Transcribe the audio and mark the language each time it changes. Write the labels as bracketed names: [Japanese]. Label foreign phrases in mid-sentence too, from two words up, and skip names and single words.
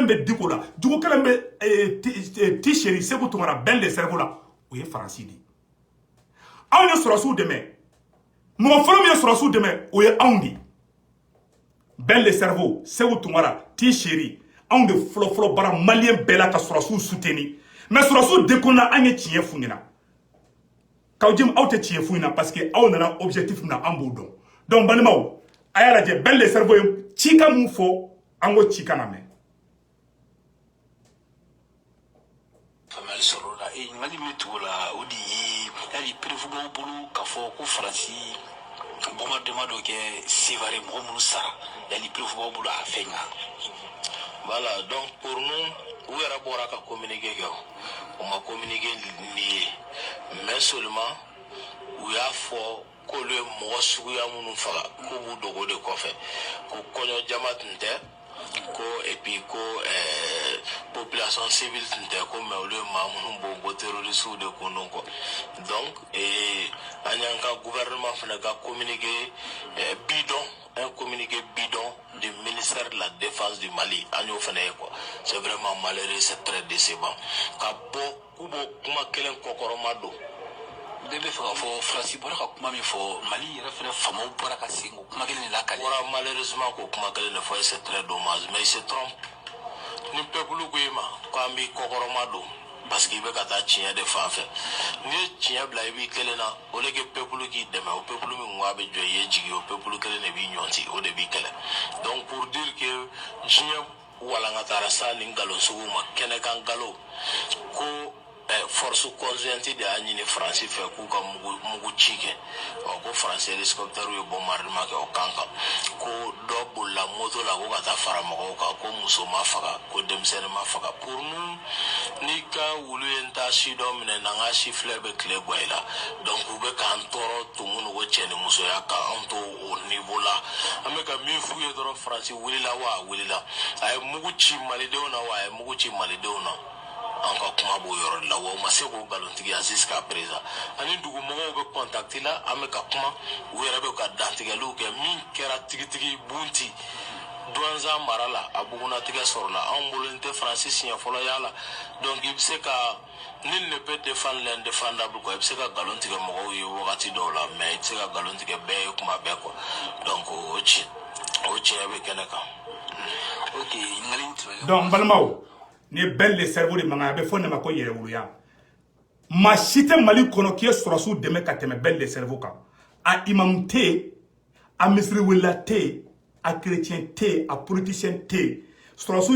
[Bambara] bɛ Diko la jugu kelen bɛ Tisheri Seku Tunkara bɛn le cerveau la o ye Faransi de anw ye sɔrɔsiw dɛmɛ mɔgɔ fɔlɔ min ye sɔrɔsiw dɛmɛ o ye anw de bɛn le cerveau Seku Tunkara Tisheri anw de fɔlɔ bara maliyɛn bɛɛ la ka sɔrɔsiw soutenir mais sɔrɔsiw dekonna an ye tiɲɛ f'u ɲɛna Kawjim aw tɛ tiɲɛ f'u ɲɛna [French] parce que [Bambara] aw nana objectif min na an b'o dɔn donc balimaw a y'a lajɛ bɛn le cerveau ye cikan mun fɔ an ko cikan na mɛn. famille sɔrɔ la ɲininkali min tugu la o de ye yali président bolo k'a fɔ ko Faransi bombardement dɔ kɛ Sévaré mɔgɔ minnu sara yali président bolo a fɛn kan. [French] Voilà, donc pour nous, où est rapport à communiquer? On m'a communiqué mais seulement [Bambara] u y'a fɔ k'olu ye mɔgɔ suguya minnu faga k'u b'u dogo de kɔfɛ ko kɔɲɔ jama tun tɛ ko [French] et puis [Bambara] ko [French] population civile [Bambara] tun tɛ ko mais olu ye maa minnu bon ko terroriste de ko [French] non quoi [Bambara] donc an y'an ka gouvernement fana ka [French] communiqué bidon un communiqué bidon du ministère de la Défense du Mali [Bambara] an y'o fana ye [French] quoi c'est vraiment malheureux c'est très décevant [Bambara] ka bɔ k'u b'o kuma kelen kɔkɔrɔma don bɛɛ bɛ fɛ ka fɔ Faransi bɔra ka kuma min fɔ Mali yɛrɛ fɛnɛ famaw bɔra ka segin o kuma kelen de la kale malheureusement ko kuma kelen de fɔ [French] c'est très dommage mais il se trompe [Bambara] ni peuple ko i ma k'an b'i kɔkɔrɔma don parce que i bɛ ka taa tiɲɛ de fan fɛ n'i ye tiɲɛ bila i b'i kelen na o de kɛ peuple k'i dɛmɛ o peuple min ko a bɛ jɔ i ye jigi o peuple kelen de b'i ɲɔnti o de b'i kɛlɛ [French] donc pour dire que [Bambara] diɲɛ walankatara sa ni nkalon sugu ma kɛnɛkan nkalon ko [French] force conjointe [Bambara] de y'a ɲini Faransi fɛ k'u ka mugu ci kɛ ko Faransi hélicoptère ye bombardement kɛ o kan kan ko dɔ bolila moto la ko ka taa fara mɔgɔw kan ko muso ma faga ko denmisɛnnin ma faga [French] pour nous [Bambara] n'i ka wulu ye n ta si dɔ minɛ n'an ka si filɛ bɛ tile bɔ i la donc u bɛ k'an tɔɔrɔ tumu ni ko cɛ ni musoya kan an to o niveau la an bɛ ka min f'u ye dɔrɔn Faransi wulila wa a wulila a ye mugu ci malidenw na wa a ye mugu ci malidenw na an ka kuma b'o yɔrɔ de la wa u ma se k'o nkalontigiya [French] jusqu'à présent [Bambara] ani dugumɔgɔw bɛ contacté la an bɛ ka kuma u yɛrɛ bɛ ka dantigɛliw kɛ min kɛra tigitigi bunti Douanza mara la a bugunatigɛ sɔrɔ la anw bolo n tɛ Faransi siɲɛ fɔlɔ y'a la donc i bɛ se ka [French] nul ne peut défendre l'indéfendable quoi [Bambara] i bɛ se ka nkalon tigɛ mɔgɔw ye wagati dɔw la mais i tɛ se ka nkalon tigɛ bɛɛ ye kuma bɛɛ quoi donc o tiɲɛ bɛ kɛnɛ kan. ok ɲininkali in tɛmɛnen donc n balimaw ni bɛn le cerveau de mankan a bɛ fɔ ne ma ko yɛrɛwoloya maa si tɛ Mali kɔnɔ k'i ye sɔrɔsiw dɛmɛ ka tɛmɛ bɛn le cerveau kan a imamu tɛ yen a misiriwelila tɛ yen a chrétien tɛ yen a politicien tɛ yen sɔrɔsiw